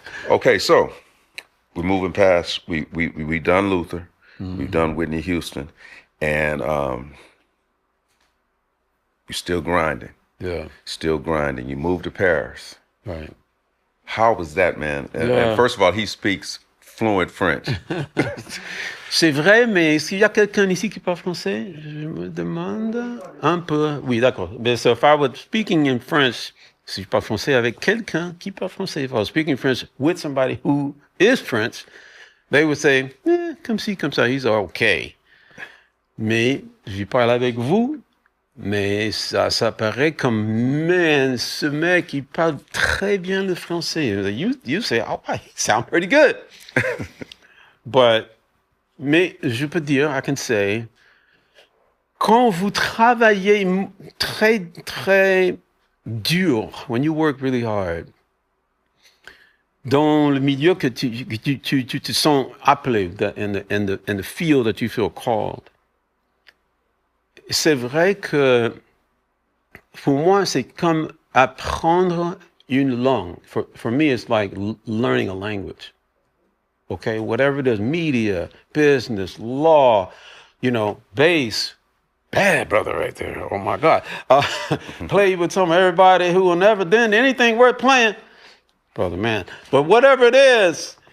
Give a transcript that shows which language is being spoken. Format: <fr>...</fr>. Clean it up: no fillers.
<en>Okay, so we're moving past, we done Luther, we've done Whitney Houston, and you're still grinding. Yeah. Still grinding. You moved to Paris. Right. How was that, man? And first of all, he speaks fluent French.</en> <fr>C'est vrai, mais est-ce qu'il y a quelqu'un ici qui parle français? Je me demande un peu. Oui, d'accord.</fr> <en>But so if I was speaking in French,</en> <fr>si je parle français</fr> <en>avec quelqu'un qui parle français, if I was speaking French with somebody who is French, they would say,</en> <fr>comme ci, comme ça,</fr> <en>he's okay.</en> <fr>Mais je parle avec vous, mais ça paraît comme, man, ce mec, il parle très bien le français.</fr> <en>You say, oh, he sounds pretty good.</en> <fr>Mais je peux dire,</fr> <en>I can say,</en> <fr>quand vous travaillez très, très dur,</fr> <en>when you work really hard,</en> <fr>dans le milieu que tu te sens appelé,</fr> <en>in the field that you feel called,</en> <fr>c'est vrai que pour moi, c'est comme apprendre une langue.</fr> <en>For me, it's like learning a language. Okay, whatever it is, media, business, law, bass, bad brother right there. Oh my God. Play with everybody who will never done anything worth playing. Brother, man. But whatever it is,</en>